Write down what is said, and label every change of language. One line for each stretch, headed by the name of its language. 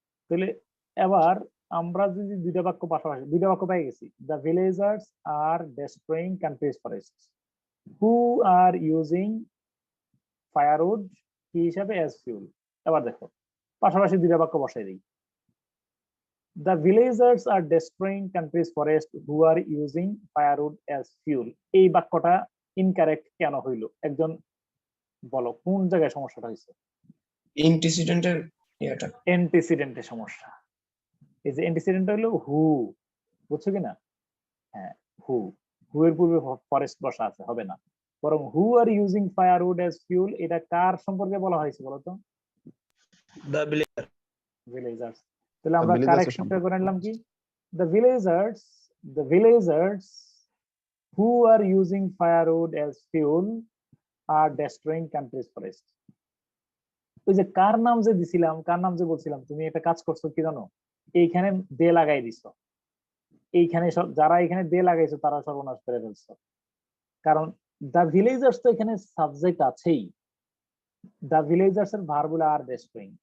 Bangla: তাহলে এবার আমরা যদি দুইটা বাক্য পাশাপাশি, দুইটা বাক্য পেয়ে গেছি। The villagers আর destroying countries forest, who are using firewood কি হিসাবে? As fuel. এবার দেখো পাশাপাশি দুইটা বাক্য বসাই দিই।
English: The villagers are destroying country's forest who are using firewood as fuel.
Bangla: এই বাক্যটা ইনকারেক্ট কেন হইল? একজন বলো কোন জায়গায় সমস্যাটা হয়েছে? ইন্টিসিডেন্টের ইয়েটা। অ্যান্টিসিডেন্টের সমস্যা। এই যে অ্যান্টিসিডেন্ট হলো হু, বুঝছো কিনা? হ্যাঁ, হু এর পূর্বে ফরেস্ট বসা আছে, হবে না। বরং হু are using firewood as fuel, এটা কার সম্পর্কে বলা হয়েছে বলো তো? The villager. ভিলেজার্স। তাহলে আমরা
English: villagers
Bangla: কারেকশনটা করে নিলাম কি?
English: the villagers who are using firewood as fuel are destroying country's forest.
Bangla: ওই যে কার নাম যে দিছিলাম, কার নাম যে বলছিলাম, তুমি একটা কাজ করছো কি জানো? এইখানে দে লাগাই দিছো। এইখানে যারা এখানে দে লাগাইছো তারা সর্বনাশ করে ফেলছো। কারণ দ্য ভিলেজার্স তো এখানে সাবজেক্ট আছেই। দ্য ভিলেজার্স এর ভার্ব হলো আর ডেস্ট্রয়িং।